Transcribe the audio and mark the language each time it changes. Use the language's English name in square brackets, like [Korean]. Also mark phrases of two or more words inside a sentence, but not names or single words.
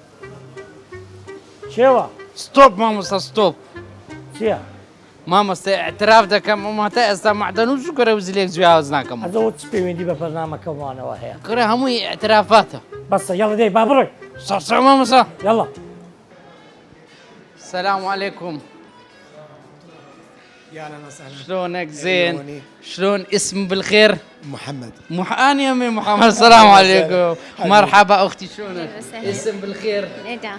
[Central Kurdish] چێوە؟ ستۆپ مامۆستا ستۆپ. چییە؟ مامۆستا اعتراف دەکەم ئەماتە ئێستا معدەن و شکرە وزلێک جیاواز ناکەم. ئەزەوە چ پەیوەندی بە بەرنامەکەمانەوە هەیە؟ کڕە هەمووی اعترافاتە. بەسە یەڵە دەی با بڕێ. سەرسە مامۆستا. [Arabic] يلا. السلام عليكم. يا اهلا وسهلا. شلونك زين؟ شلون اسم بالخير؟ محمد. أنا يمي محمد. السلام عليكم. مرحبا أختي شلونك؟ اسم بالخير؟ ندى.